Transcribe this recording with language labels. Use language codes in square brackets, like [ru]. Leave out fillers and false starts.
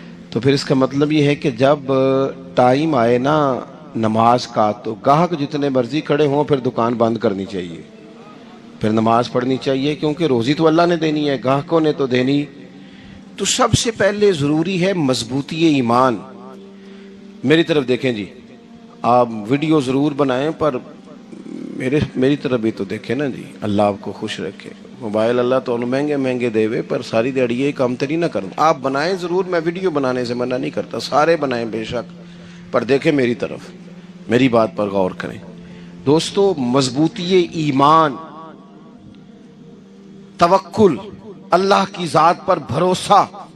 [ur] تو پھر اس کا مطلب یہ ہے کہ جب ٹائم آئے نا نماز کا، تو گاہک جتنے مرضی کھڑے ہوں پھر دکان بند کرنی چاہیے، پھر نماز پڑھنی چاہیے، کیونکہ روزی تو اللہ نے دینی ہے، گاہکوں نے تو دینی. تو سب سے پہلے ضروری ہے مضبوطی ایمان. میری طرف دیکھیں جی، آپ ویڈیو ضرور بنائیں پر میری طرف بھی تو دیکھیں نا جی. اللہ آپ کو خوش رکھے. [pa] موبائل اللہ تو مہنگے مہنگے دے وے، پر ساری دیہڑی یہ کام تری نہ کروں. [ur] آپ بنائیں ضرور، میں ویڈیو بنانے سے منع نہیں کرتا، سارے بنائیں بے شک، پر دیکھیں میری طرف، میری بات پر غور کریں. دوستو، مضبوطی ایمان، توکل، اللہ کی ذات پر بھروسہ.